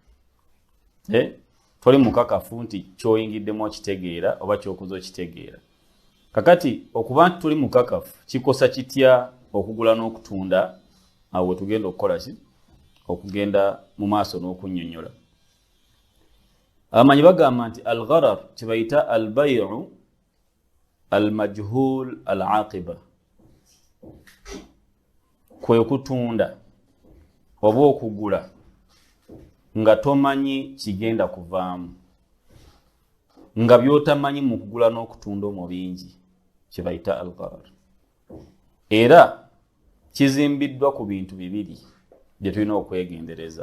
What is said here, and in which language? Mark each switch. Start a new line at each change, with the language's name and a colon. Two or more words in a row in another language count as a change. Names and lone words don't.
Ganda: Toli mukakafu nti kyoyingiddemu okitegeera oba kyokuza okitegeera. Kakati okuba nti tuli mukakafu kikosa kitya okugula n'okutunda? Awo tugenda okukola ki? Okugenda mu maaso n'okunnyonnyola. Abamanyi bagamba nti al-gharar kye bayita
Arabic: البيع المجهول العاقبة,
Ganda: kwe kutunda oba okugula nga tomanyi kigenda kuvaamu, nga by'otamanyi mu kugula n'okutunda omwo bingi, kye bayita al-gharar. Era kizimbiddwa ku bintu bibiri bye tulina okwegendereza.